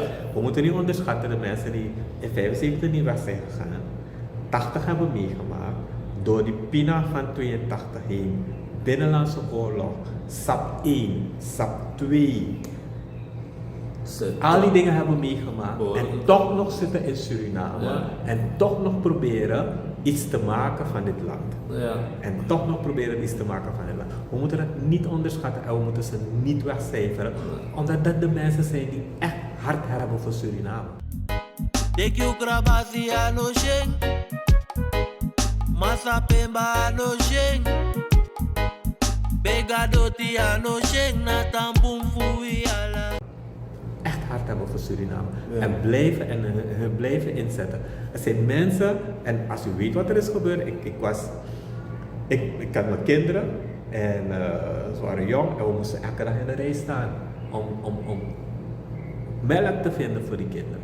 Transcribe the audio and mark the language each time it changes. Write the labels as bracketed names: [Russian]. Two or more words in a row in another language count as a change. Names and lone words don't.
[Dutch] We moeten niet onderschatten de mensen die in 75 niet weg zijn gegaan, 80 hebben meegemaakt, door die Pina van 82 heen, Binnenlandse Oorlog, SAP 1, SAP 2, al die dingen hebben meegemaakt en toch nog zitten in Suriname Ja. en toch nog proberen iets te maken van dit land. ja. En toch nog proberen iets te maken van dit land. We moeten het niet onderschatten en we moeten ze niet wegcijferen, omdat dat de mensen zijn die echt hard hebben voor Suriname. Dekyu krabasi ano sheng Masa pemba ano sheng Begadoti ano sheng Na tampum fui ala Echt hard hebben voor Suriname. Ja. En hun blijven inzetten. Er zijn mensen, en als u weet wat er is gebeurd, ik had mijn kinderen en ze waren jong en we moesten elke dag in de rij staan om melk te vinden voor die kinderen.